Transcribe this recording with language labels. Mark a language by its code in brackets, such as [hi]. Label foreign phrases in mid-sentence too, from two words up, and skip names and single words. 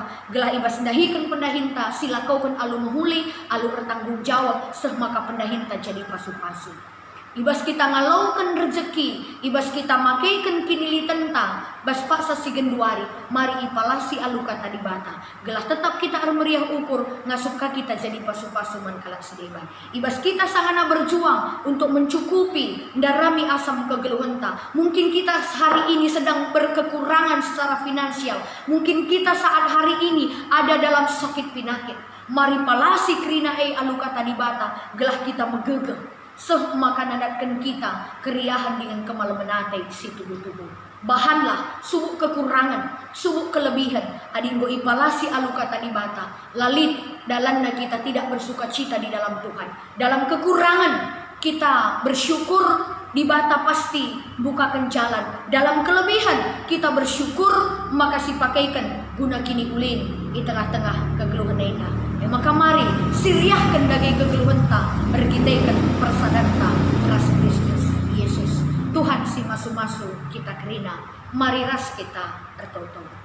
[btx] Gelah ibas dahikan pendahinta, sila kaukan alu menghuli, alu bertanggung jawab, seh maka pendahinta jadi pasu-pasu. Ibas kita ngalaukan rezeki, ibas kita makaikan kinilitenta, bas paksa si genduari, mari ipalasi alu kata di bata. Gelah tetap kita meriah ukur, ngasuka kita jadi pasu-pasu man kalak sedeban. Ibas kita sangana [id] berjuang untuk mencukupi [btx] darami asam kegeluhenta. [id] Mungkin kita hari ini sedang berkekurangan secara finansial, mungkin kita saat hari ini ada dalam sakit penyakit. [btx] Mari palasi kerina alu kata di bata, gelah kita megegeh. Seh maka nadatkan kita keriahan dengan kemalemenate si tubuh-tubuh. Bahanlah subuk kekurangan, subuk kelebihan. Adinggo ipalasi alu kata di bata. [id] Lalit dalamnya kita tidak bersuka cita di dalam Tuhan. Dalam kekurangan kita bersyukur, di bata pasti bukakan jalan. Dalam kelebihan kita bersyukur, [btx] maka sipakaikan guna kini ulin di tengah-tengah kegeluhan ena. Maka mari siriahkan daging kegeluhan ta, berkitaikan persadanta ras Kristus Yesus. Tuhan si masu-masu kita kerina, mari ras kita bertoto.